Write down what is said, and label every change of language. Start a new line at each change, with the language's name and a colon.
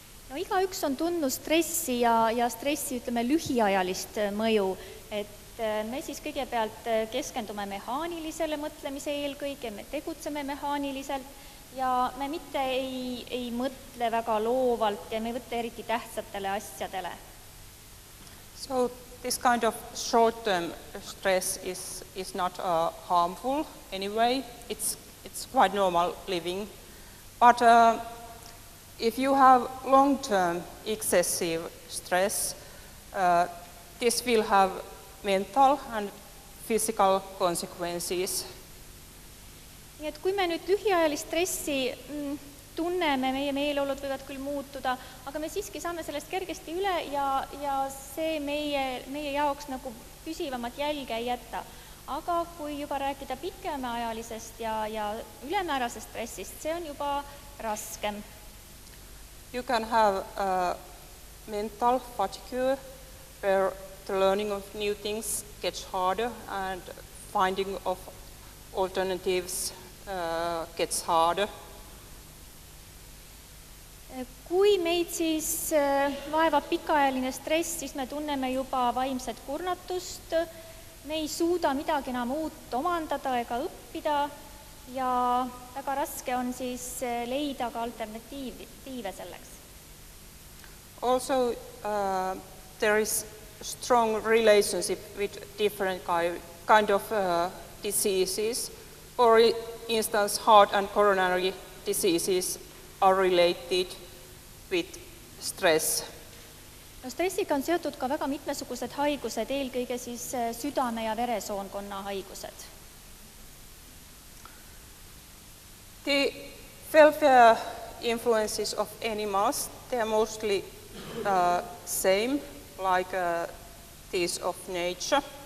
Estonian: No igaüks on tundnud stressi ja stressi, ütleme, lühiajalist mõju, et me siis kõigepealt keskendume mehaanilisele mõtlemise eelkõige, me tegutseme mehaaniliselt ja me mitte ei mõtle väga loovalt ja me ei võtta eriti tähtsatele asjadele.
English: So this kind of short-term stress is not harmful anyway. It's quite normal living. But if you have long-term excessive stress, this will have mental and physical consequences.
Estonian: Nii et kui me nüüd lühiajalist stressi tunneme, meie meeleolud võivad küll muutuda, aga me siiski saame sellest kergesti üle ja see meie jaoks nagu püsivamat jälge ei jäta. Aga kui juba rääkida pikemaajalisest ja ülemäärasest stressist, see on juba raskem.
English: You can have mental fatigue where the learning of new things gets harder and finding of alternatives gets harder.
Estonian: Kui meid siis vaevab pikaajaline stress, siis me tunneme juba vaimset kurnatust, me ei suuda midagi enam uut omandada ega õppida ja väga raske on siis leida ka alternatiive selleks.
English: Also, there is strong relationship with different kind of diseases. For instance, heart and coronary diseases are related with stress.
Estonian: No, stressiga on seotud ka väga mitmesugused haigused, eelkõige siis südame- ja veresoonkonna haigused.
English: The welfare influences of animals, they are mostly same like these of nature.